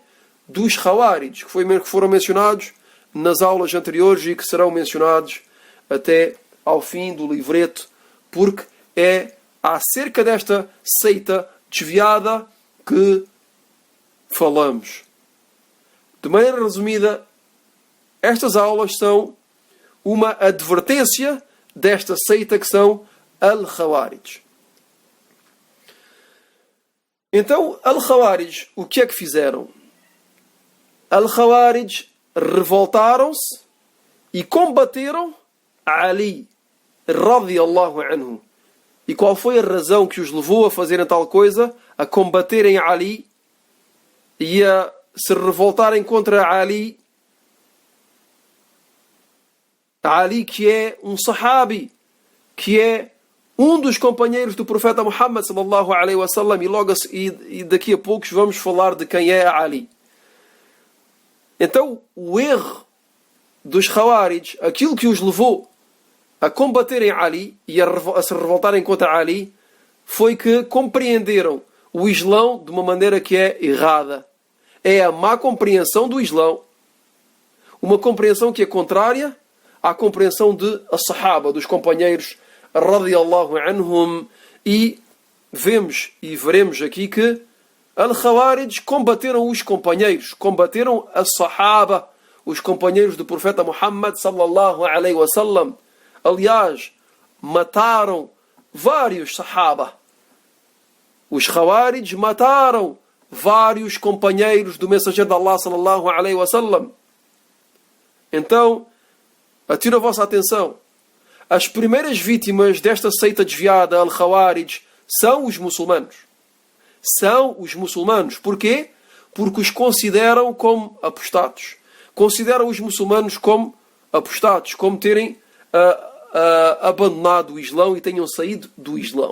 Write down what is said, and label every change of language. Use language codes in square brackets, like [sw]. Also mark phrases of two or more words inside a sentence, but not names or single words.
[pt] Dos Khawarij, que foram mencionados nas aulas anteriores e que serão mencionados até ao fim do livreto, porque é acerca desta seita desviada que falamos. De maneira resumida, estas aulas são uma advertência desta seita que são Al-Khawarij. Então, Al-Khawarij, o que é que fizeram? Al-Khawarij revoltaram-se e combateram Ali, [ar] رضي الله عنه. [pt] E qual foi a razão que os levou a fazerem tal coisa? A combaterem Ali e a se revoltarem contra Ali. Ali, que é um sahabi, que é um dos companheiros do profeta Muhammad [ar] صلى الله عليه وسلم, [pt] e daqui a poucos vamos falar de quem é Ali. Então, o erro dos Khawarij, aquilo que os levou a combaterem Ali e a se revoltarem contra Ali, foi que compreenderam o Islão de uma maneira que é errada. É a má compreensão do Islão. Uma compreensão que é contrária à compreensão de as-Sahaba, dos companheiros [ar] رضي الله عنهم. [pt] E vemos e veremos aqui que Al-Khawarij combateram os companheiros, combateram as-Sahaba, os companheiros do profeta Muhammad [ar] صلى الله عليه وسلم. [pt] Aliás, mataram vários Sahaba. Os Khawarij mataram vários companheiros do mensageiro de Allah [ar] صلى الله عليه وسلم. [pt] Então, atiro a vossa atenção. As primeiras vítimas desta seita desviada, Al-Khawarij, são os muçulmanos. São os muçulmanos. Porquê? Porque os consideram como apostatos. Consideram os muçulmanos como apostatos, como terem abandonado o Islão e tenham saído do Islão.